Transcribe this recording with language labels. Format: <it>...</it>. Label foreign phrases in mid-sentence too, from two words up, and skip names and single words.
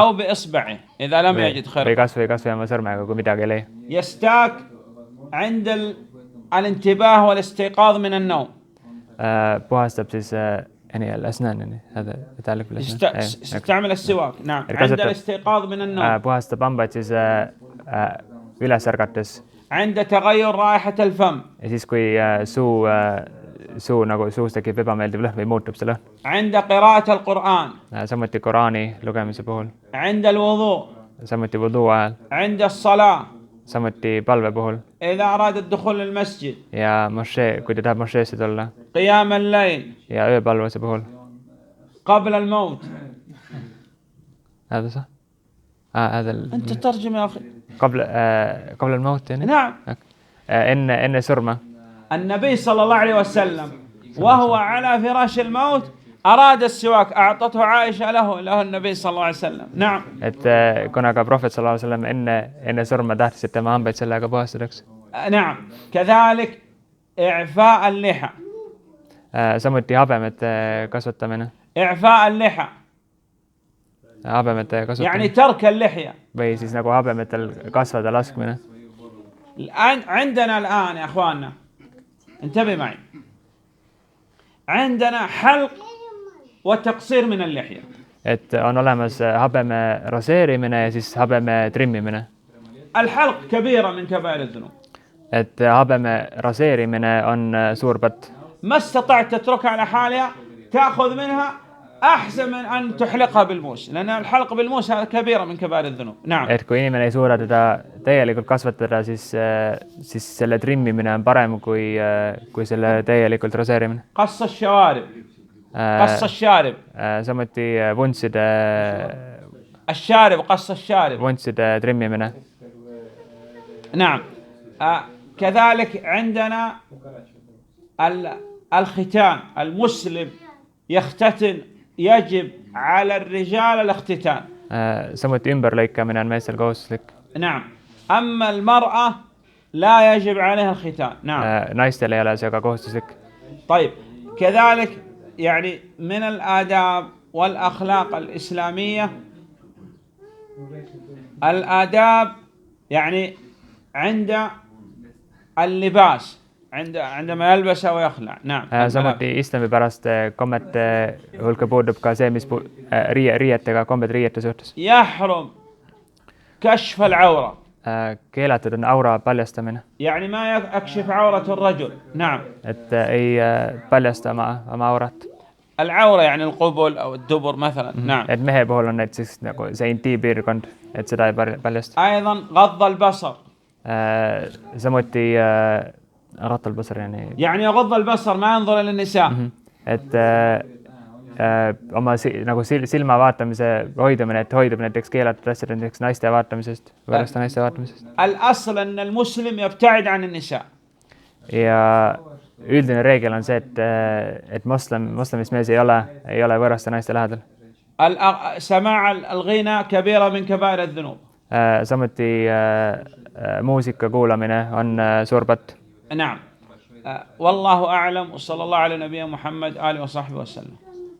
<ar>أو بإصبعه إذا لم يجد خرقة.</ar> <et>või kasvõi oma sõrmega, kui midagi ei leia.</et> <ar>يستاك عند الانتباه والاستيقاظ من النوم.</ar> <et>puhastab siis</et> <ar>الأسنان هذا يتعلق بالأسنان. استعمل السواك. نعم. عند الاستيقاظ من النوم.</ar> <et>puhastab hambaid siis üles ärgates.</et> <ar>عند تغير رائحة الفم.</ar> <et>ja siis kui suu nagu suus tekib ebameeldiv lõhn või muutub see lõhn.</et> <ar>عند قراءة القرآن.</ar> <et>samuti Koraani lugemise puhul.</et> <ar>عند الوضوء.</ar> <et>samuti wudu ajal.</et> <ar>عند الصلاة.</ar> <et>samuti palve puhul.</et> <ar>إذا أراد الدخول للمسجد.</ar> <et>ja mošee, kui ta tahab mošeesse tulla.</et> <ar>قيام الليل.</ar> <et>ja ööpalvuse puhul.</et> <ar>قبل الموت. هذا صح؟ هذا أنت ترجم يا أخي. قبل الموت يعني؟ نعم.</ar> <et>إن surma.</et> <ar>النبي صلى الله عليه وسلم وهو على فراش الموت أراد السواك أعطته عائشة له النبي صلى الله عليه وسلم. نعم.</ar> <et>et kuna ka prohvet</et> <ar>صلى الله عليه وسلم</ar> <et>enne surma tahtis, et tema hambaid sellega puhastatakse.</et> <ar>نعم. كذلك إعفاء اللحى.</ar> <et>samuti habemete kasvatamine.</et> <ar>إعفاء اللحى.</ar> <et>habemete kasutamine</et> <ar>يعني ترك اللحية.</ar> <et>või siis nagu habemetel kasvada laskmine.</et> <ar>عندنا الآن يا أخواننا انتبه معي عندنا حلق وتقصير من اللحية.</ar> <et>Et on olemas habeme raseerimine ja siis habeme trimmimine.</et> <ar>الحلق كبيرة من كبائر الذنوب.</ar> <et>Et habeme raseerimine on suur patt.</et> <ar>ما استطعت تتركها على حالها تأخذ منها أحسن من أن تحلقها بالموس لأن الحلق بالموس هذا كبيرة من كبائر الذنوب. نعم.</ar> <et>Et kui inimene ei suuda teda täielikult kasvatada, siis selle trimmimine on parem kui selle täielikult raseerimine.</et> <ar>قص الشوارب. قص الشارب.</ar> <et>Samuti</et> <ar>الشارب قص الشارب.</ar> <et>vuntside trimmimine.</et> <ar>نعم. كذلك عندنا الختان. المسلم يختتن يجب على الرجال الاختتان.</ar> <et>samuti ümberlõikamine on meestel kohustuslik.</et> <ar>نعم. أما المرأة لا يجب عليها الختان. نعم.</ar> <et>naistel ei ole see aga kohustuslik.</et> <ar>طيب كذلك يعني من الآداب والأخلاق الإسلامية الآداب يعني عند اللباس عندما يلبس ويخلع. نعم.</ar> <et>samuti islami pärast kommete hulka puudub ka see, mis riietega, kombed riiete suhtes.</et> <ar>يحرم كشف العورة.</ar> <et>keelatud on aura paljastamine.</et> <ar>يعني ما يكشف عورة الرجل. نعم.</ar> <et>et ei paljasta oma aurat.</et> <ar>العورة يعني القبل أو الدبر مثلا. نعم.</ar> <et>et mehe puhul on näiteks nagu see intiimpiirkond, et seda ei paljasta.</et> <ar>أيضا غض البصر. samuti غض البصر يعني يغض البصر ما ينظر إلى النساء.</ar> <et>et oma nagu silma vaatamise hoidumine, et hoidub näiteks keelatud asjad näiteks naiste vaatamisest, võõraste naiste vaatamisest.</et> <ar>الأصل أن المسلم يبتعد عن النساء.</ar> <et>ja üldine reegel on see, et moslemist mees ei ole võõraste naiste lähedal.</et> <ar>سماع الغنى كبيرة من كبائر الذنوب.</ar> <et>samuti muusika kuulamine on suur patt.</et> <ar>نعم. والله أعلم وصلى الله على نبينا محمد آله وصحبه وسلم.</ar>